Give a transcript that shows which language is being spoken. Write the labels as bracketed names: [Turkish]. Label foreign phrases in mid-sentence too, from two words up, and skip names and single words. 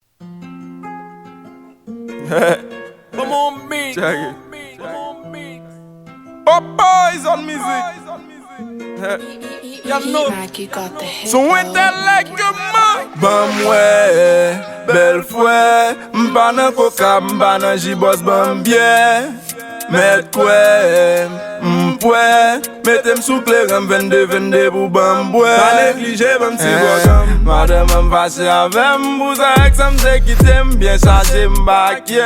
[English] Check it. Pop Boys on music. Y'all know. Mac, you got the hit, So when though. they like you, man. [Haitian Creole] Ban mwen, bèl fwè, m pa nan koka, m pa nan jibòs, ban byen. Mèt kwè, m pwè, mete m sou klerè, m vennde, vennde pou ban m bwè. Pa neglije, ban m ti Eh. bò, madame, m fache avè m, pou sa eks, m te kite, m byen chaje, m bakye.